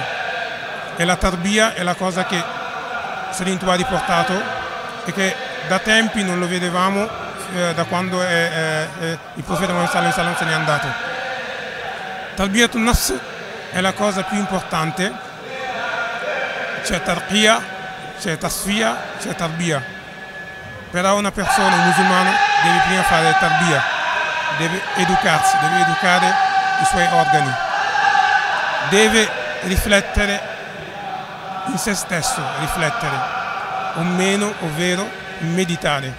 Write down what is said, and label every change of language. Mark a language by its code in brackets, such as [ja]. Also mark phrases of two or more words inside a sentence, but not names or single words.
[it] E la tarbia è la cosa che Serigne Touba ha riportato e che da tempi non lo vedevamo da quando il profeta Muhammad [ar] صلى الله عليه وسلم [it] se n'è andato. [ar] تربية النفس [it] è la cosa più importante, c'è tarqiya, c'è tasfiya, c'è tarbiya. Però una persona, un musulmano, deve prima fare tarbiya, deve educarsi, deve educare i suoi organi, deve riflettere in se stesso, riflettere, o meno, ovvero meditare.